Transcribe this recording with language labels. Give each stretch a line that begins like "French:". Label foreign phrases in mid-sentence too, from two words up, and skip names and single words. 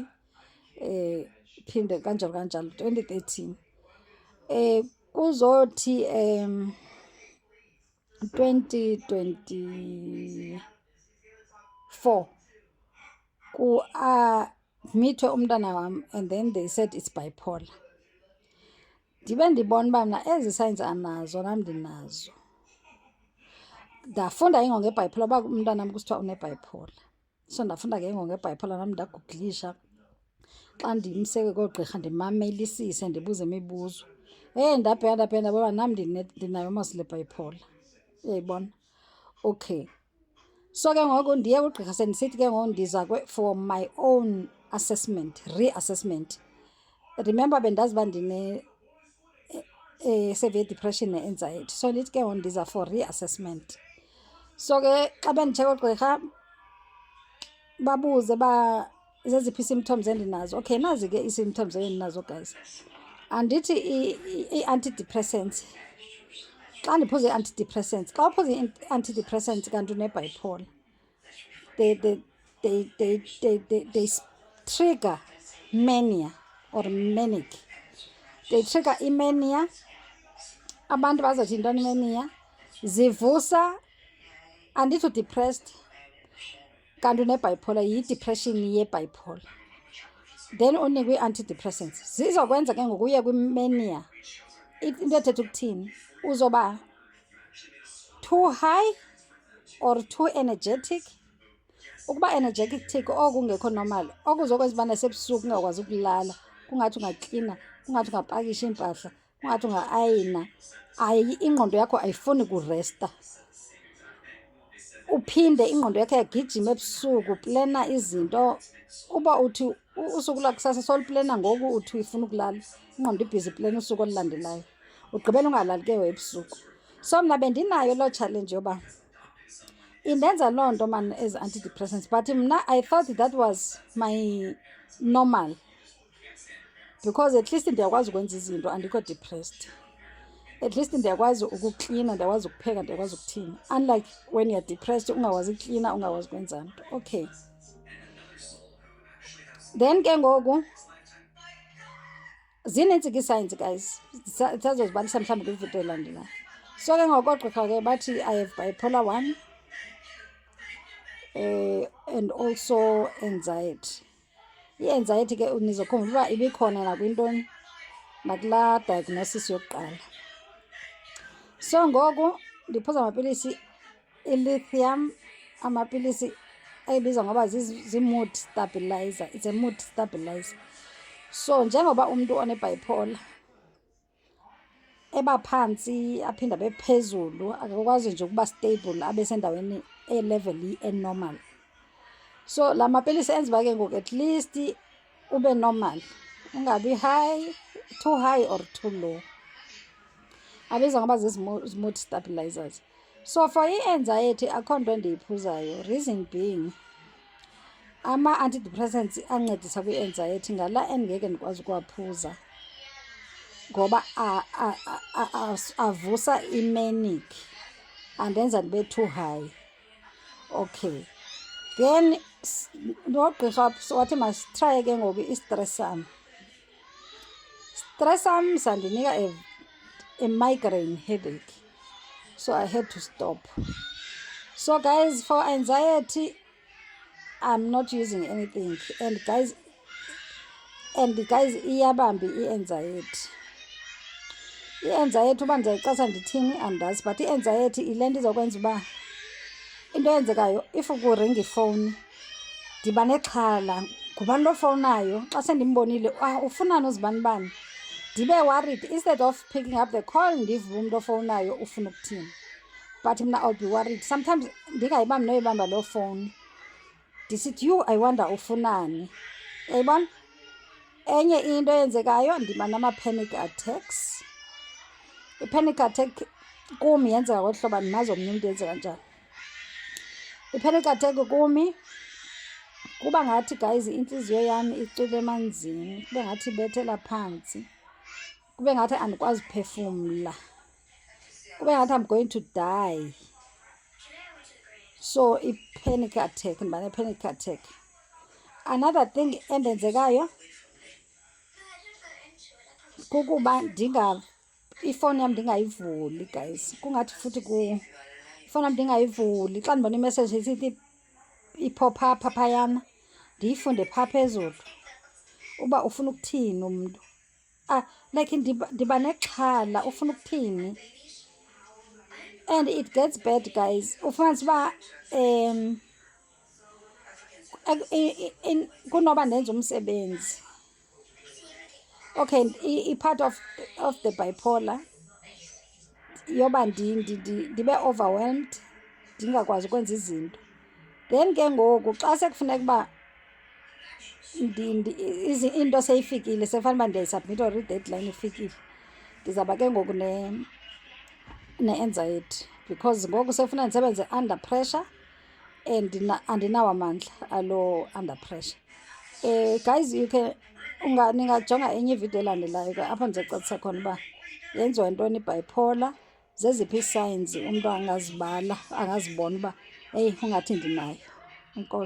Xhosa: Phinde kanjalo kanjalo 2013. Kuzothi 2024 ku-admithwe umntana wam
English: and then they said it's bipolar.
Xhosa: Ndibe ndibona uba mna ezi signs anazo nam ndinazo. Ndafunda ke ngoku ngebipolar uba umntanam kusithiwa une-bipolar. So ndafunda ke ngoku ngebipolar nam ndaguglisha. Xa ndimseke koogqirha ndimamelisise, ndibuze imibuzo. Ndabheka ndabona nam ndinayo mos le bipolar, uyayibona. Okay, so ke ngoku ndiye kugqirha sendisithi ke ngoku ndiza
English: for my own assessment, reassessment.
Xhosa: Remember bendazi uba
English: severe depression
Xhosa: ne-anxiety, so ndithi ke ngoku ndiza
English: for reassessment.
Xhosa: So ke xa benditsheka oogqirha babuze uba zeziphi ii-symptoms endinazo. Okay, nazi ke ii-symptoms endinazo guys. Andithi i-antidepressants, xa ndiphuze i-antidepressants, xa uphuze i-antidepressants kanti une-bipolar,
English: they trigger mania or manic. They trigger imania.
Xhosa: Abantu bazothi yintoni imania? Zivusa, andithi u-depressed kanti une-bipolar, yi-depression ye-bipolar. Then unikwe ii-antidepressants, zizokwenza ke ngoku uye kwimania. Into ethetha ukuthini?
English: Uzoba too high or too energetic.
Xhosa: Ukuba energetic okungekho normal, okuzokwenza ubana sebusuku ungakwazi ukulala, kungathi ungaklina, kungathi ungapakisha iimpahla, kungathi ungaayina. Ingqondo yakho ayifuni kuresta. Uphinde ingqondo yakho yagijima ebusuku, plena izinto. Uba uthi usuku lakusasa soluplena ngoku uthi uyifuna ukulala, ingqondo ibhizi plena usuku olulandelayo, ugqibela ungalali ke ebusuku. So mna bendinayo loo challenge yoba indenza loo nto man
English: as antidepressants,
Xhosa: but mna
English: I thought that was my normal, because at least
Xhosa: ndiyakwazi ukwenza izinto, andikho depressed.
English: At least
Xhosa: ndiyakwazi ukuklina, ndiyakwazi ukupheka, ndiyakwazi ukuthini.
English: Unlike when you're depressed,
Xhosa: ungakwazi uklina, ungakwazi ukwenza nto. Okay, then ke ngoku zinintsi ke signs guys, sazozibalisa mhlawumbi kwividiyo elandelayo. So ke ngoku oogqirha ke bathi
English: I have bipolar 1 and also anxiety.
Xhosa: I-anxiety ke nizokhumbula uba ibikhona nakwintoni, nakulaa diagnosis yokuqala. So ngoku ndiphuza amapilisi i-lithium, amapilisi ayibizwa ngoba zi-
English: mood stabilizer. It's a mood stabilizer.
Xhosa: So njengoba umntu one-bipolar eba phantsi aphinde abe phezulu, akakwazi nje ukuba stable, abe sendaweni e-level e-normal. So la mapilisi enza uba ke ngoku
English: at least
Xhosa: ube normal, ungabi high,
English: too high or too low.
Xhosa: Abizwa ngoba
English: zi-mood stabilizers.
Xhosa: So for i-anxiety akho nto endiyiphuzayo, reason being ama-antidepressants ancedisa kwi-anxiety ngala endingeke ndikwazi ukuwaphuza ngoba avusa i-manic, andenza ndibe
English: too high.
Xhosa: Okay, then nogqirha wathi masitraye ke ngoku i-stressam. Stressam sandinika
English: a migraine headache, so I had to stop. So guys, for anxiety I'm not using anything, and guys
Xhosa: iyabambi i-anxiety. I-anxiety uba ndizayixasa ndithini andazi, but i-anxiety ile nto izokwenza uba into eyenzekayo, if kuringa ifowuni ndiba nexhala, ngubani lo fowunayo, xa sendimbonile ufunani uzibani bani, ndibe worried
English: instead of picking up the call
Xhosa: ndive umntu ofowunayo ufuna ukuthini.
English: But mna I'll be worried sometimes,
Xhosa: ndingayibambi noyibamba loo fowuni, ndisithi
English: you I wonder
Xhosa: ufunani, uyayibona. Enye into eyenzekayo ndiba nama-panic attacks. I-panic attack kumi yenzeka ngolu hlobo, andimazi omnye umntu yenzeka njani. I-panic attack kumi kuba ngathi guys intliziyo yam icwile emanzini, kube ngathi ibethela phantsi, kube ngathi andikwazi uphefumla, kube ngathi
English: I'm going to die.
Xhosa: So i-panic attack, ndiba ne-panic attack.
English: Another thing
Xhosa: endenzekayo kukuba ifowuni yam ndingayivuli guys, kungathi futhi ifowuni yam ndingayivuli. Xa ndibona imessage isithi
English: i-pop up
Xhosa: phayana, ndiyifunde phaa phezulu uba ufuna ukuthini umntu. Like ndiba nexhala, ufuna ukuthini.
English: And it gets bad guys,
Xhosa: ufumanisa uba kunoba ndenza umsebenzi. Okay, i-part of the bipolar yoba ndibe overwhelmed, ndingakwazi ukwenza izinto. Then ke ngoku xa sekufuneka uba into seyifikile, sekufanele uba ndiyayisubmitha or i-deadline ifikile, ndizawuba ke ngoku ne-anxiety because ngoku sekufuna ndisebenze
English: under pressure
Xhosa: and andinawo amandla alo
English: under pressure.
Xhosa: Guys, ningajonga enye ividiyo elandelayo ke apho ndizocacisa khona uba yenziwa yintoni i-bipolar, zeziphi ii-signs umntu angazibala, angazibona uba heyi ungathi ndinayo.